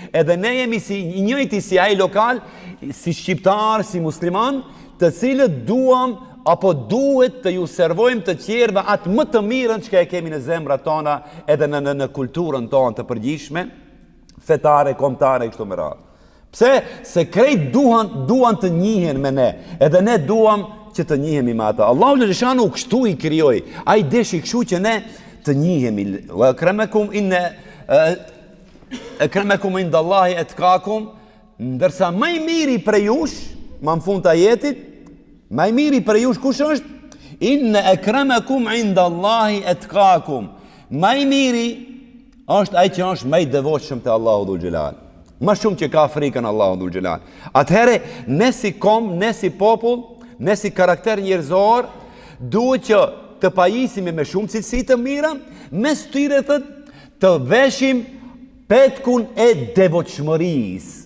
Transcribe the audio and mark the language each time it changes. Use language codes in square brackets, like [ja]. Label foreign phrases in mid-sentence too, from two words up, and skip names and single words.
[sq] Edhe ne jemi si njëjti si ai lokal, si shqiptar, si musliman, të cilët duam apo duhet të ju servojmë të tjerëve atë më të mirën që e kemi në zemrat tona edhe në kulturën tonë të përgjithshme, fetare, kombëtare kështu me radhë. Pse? Se krejt duan të njihen me ne, edhe ne duam që të njihemi me ata. Allahu xhaleshanu kështu i krijoi. Ai deshi kështu që ne të njihemi. [ar] وأكرمكم عند الله أتقاكم, [sq] ndërsa më i miri prej jush, më në fund të ajetit, më i miri prej jush kush është? [ar] إن أكرمكم عند الله أتقاكم. [sq] Më i miri është ai që është më i devotshëm te Allahu dhul xhelal. Më shumë që ka frikën Allahu dhul xhelal. Atëherë, ne si kom, ne si popull, ne si karakter njerëzor, duhet që të pajisimi me shumë cilësi të mira, mes tyre të veshim petkun e devotshmërisë.